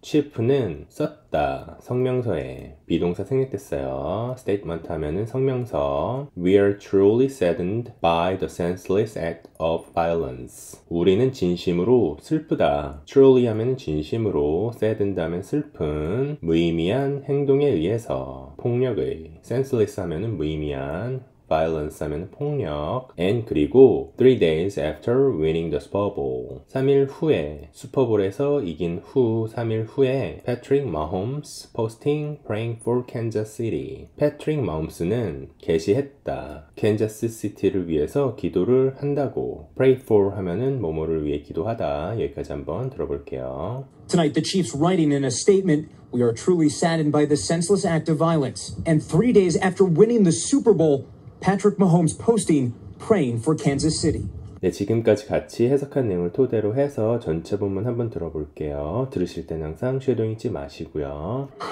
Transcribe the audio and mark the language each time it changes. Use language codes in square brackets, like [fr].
[ko] chief는 썼다. 성명서에 비동사 생략됐어요. statement 하면은 성명서. [en] We are truly saddened by the senseless act of violence. [ko] 우리는 진심으로 슬프다. truly 하면은 진심으로, saddened 하면 슬픈, 무의미한 행동에 의해서 폭력의, senseless 하면은 무의미한, violence 하면 폭력. [en] and [ko] 그리고 [en] 3 days after winning the Super Bowl. [ko] 3일 후에 슈퍼볼에서 이긴 후 3일 후에 [en] Patrick Mahomes posting praying for Kansas City. [ko] Patrick Mahomes는 게시했다. 캔자스 시티를 위해서 기도를 한다고. pray for 하면은 뭐뭐를 위해 기도하다. 여기까지 한번 들어볼게요. [en] Tonight, the Chiefs writing in a statement, we are truly saddened by the senseless act of violence. And 3 days after winning the Super Bowl, Patrick Mahomes posting, praying for Kansas City. [ko] 네, 지금까지 같이 해석한 내용을 토대로 해서 전체 본문 한번 들어볼게요. 들으실 땐 항상 쉐도잉 잊지 마시고요.